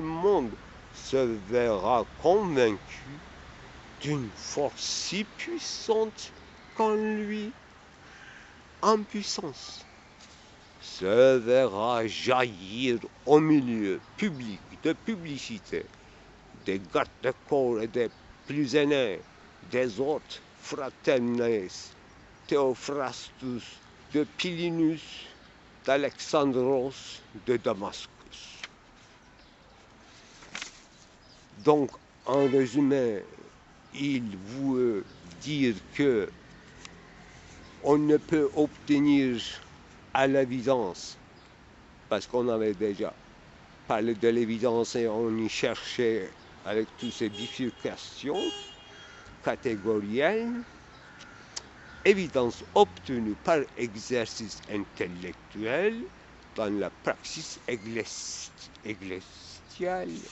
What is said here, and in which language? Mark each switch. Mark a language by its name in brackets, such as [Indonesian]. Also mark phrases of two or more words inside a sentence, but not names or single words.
[French] monde, se verra convaincu d'une force si puissante qu'en lui, en puissance, se verra jaillir au milieu public de publicité des gardes-corps et des plus aînés, des autres fraternes, Théophrastus, de Pilinus, d'Alexandros, de Damascus. Donc, en résumé, il veut dire que on ne peut obtenir à l'évidence, parce qu'on avait déjà parlé de l'évidence et on y cherchait avec toutes ces bifurcations catégorielles, évidence obtenue par exercice intellectuel dans la praxis ecclésiale.